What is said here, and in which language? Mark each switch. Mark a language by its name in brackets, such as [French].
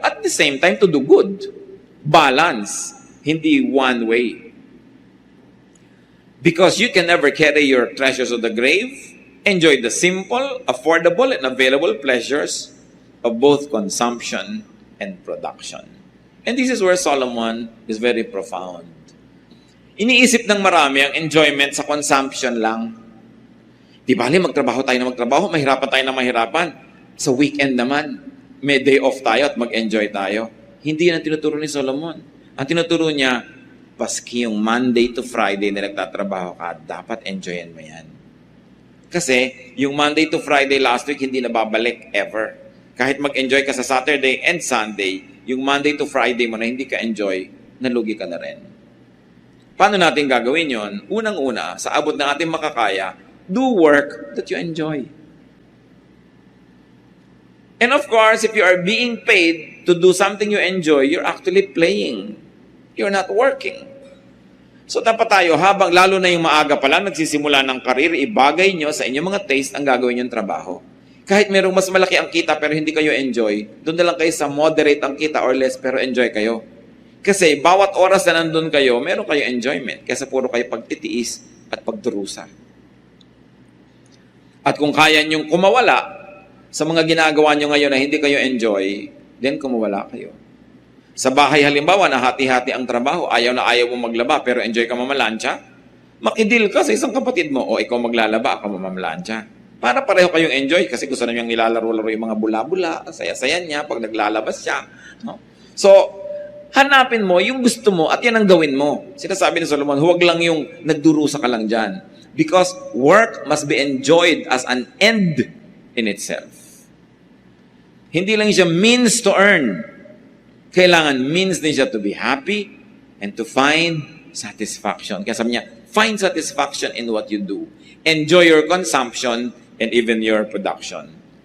[English] At the same time, to do good. Balance. [Filipino] Hindi [English] one way. Because you can never carry your treasures to the grave. Enjoy the simple, affordable, and available pleasures of both consumption and production. And this is where Solomon is very profound. [Filipino] Iniisip ng marami ang enjoyment sa consumption lang. Di bali, magtrabaho tayo na magtrabaho, mahirapan tayo na mahirapan. Sa weekend naman, may day off tayo at mag-enjoy tayo. Hindi yan ang tinuturo ni Solomon. Ang tinuturo niya, paski yung Monday to Friday na nagtatrabaho ka, dapat enjoyin mo yan. Kasi, yung Monday to Friday last week, hindi na babalik ever. Kahit mag-enjoy ka sa Saturday and Sunday, yung Monday to Friday mo na hindi ka enjoy, nalugi ka na rin. Paano natin gagawin yon? Unang-una, sa abot ng ating makakaya, [English] do work that you enjoy. And of course, if you are being paid to do something you enjoy, you're actually playing. You're not working. [Filipino] So dapat tayo, habang lalo na yung maaga pa lang, nagsisimula ng karir, ibagay nyo sa inyong mga taste ang gagawin yung trabaho. Kahit merong mas malaki ang kita pero hindi kayo enjoy, doon na lang kayo sa moderate ang kita or less pero enjoy kayo. Kasi bawat oras na nandun kayo, meron kayo enjoyment. Kesa puro kayo pagtitiis at pagdurusa. At kung kaya nyong kumawala sa mga ginagawa nyo ngayon na hindi kayo enjoy, then kumawala kayo. Sa bahay halimbawa na hati-hati ang trabaho, ayaw na ayaw mo maglaba pero enjoy ka mamalansya, makidil ka sa isang kapatid mo o ikaw maglalaba, ako mamalansya. Para pareho kayong enjoy kasi gusto na niyang nilalaro-laro yung mga bula-bula, saya-saya niya pag naglalabas siya. No? So, hanapin mo yung gusto mo at yan ang gawin mo. Sinasabi ni Solomon, huwag lang yung nagdurusa ka lang dyan. [English] Because work must be enjoyed as an end in itself. [Filipino] Hindi lang siya [English] means to earn. [Filipino] Kailangan [English] means [Filipino] din siya [English] to be happy and to find satisfaction. [Filipino] Kaya sabi niya, [English] find satisfaction in what you do. Enjoy your consumption and even your production.